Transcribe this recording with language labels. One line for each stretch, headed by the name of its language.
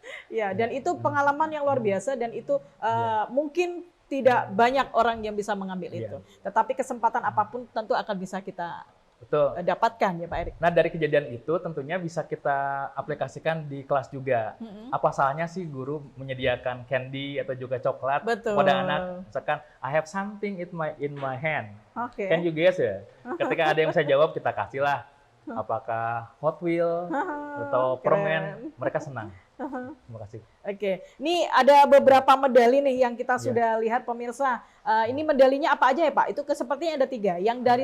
Indonesian: Ya, dan itu pengalaman yang luar biasa dan itu mungkin tidak banyak orang yang bisa mengambil Iya. itu. Tetapi kesempatan apapun tentu akan bisa kita Betul. dapatkan ya Pak Erik. Nah, dari kejadian itu tentunya bisa kita aplikasikan di kelas juga. Apa salahnya sih guru menyediakan candy atau juga coklat Betul. pada anak? Misalkan,
English: I have something in my hand. Oke. Can you guess ya?
Indonesian: Ketika ada yang bisa jawab, kita kasihlah. Apakah Hot Wheel atau Keren. permen, mereka senang. Terima kasih. Oke, ini ada beberapa medali nih yang kita Iya. sudah lihat pemirsa. Ini medalinya apa aja ya Pak? Itu sepertinya ada 3. Yang dari